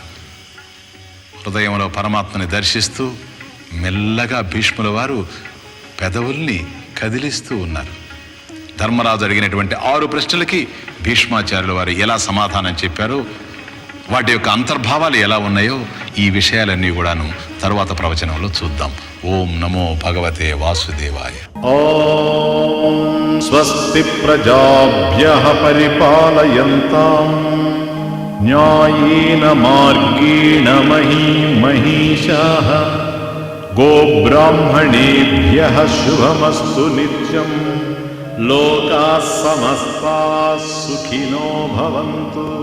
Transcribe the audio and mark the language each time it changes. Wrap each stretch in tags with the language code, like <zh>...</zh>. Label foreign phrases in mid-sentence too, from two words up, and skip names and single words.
<te>హృదయంలో పరమాత్మని దర్శిస్తూ మెల్లగా భీష్ముల వారు పెదవుల్ని కదిలిస్తూ ఉన్నారు. ధర్మరాజు అడిగినటువంటి 6 ప్రశ్నలకి భీష్మాచార్యుల వారు ఎలా సమాధానం చెప్పారో, వాటి యొక్క అంతర్భావాలు ఎలా ఉన్నాయో ఈ విషయాలన్నీ కూడాను తరువాత ప్రవచనంలో చూద్దాం.</te> <sa>ఓం నమో భగవతే వాసుదేవాయ. ॐ स्वस्ति प्रजाभ्यः परिपालयन्ताम् न्यायेन मार्गेण महीषाः गोब्राह्मणेभ्यः शुभमस्तु नित्यम् लोकाः समस्ताः सुखिनो भवन्तु</sa>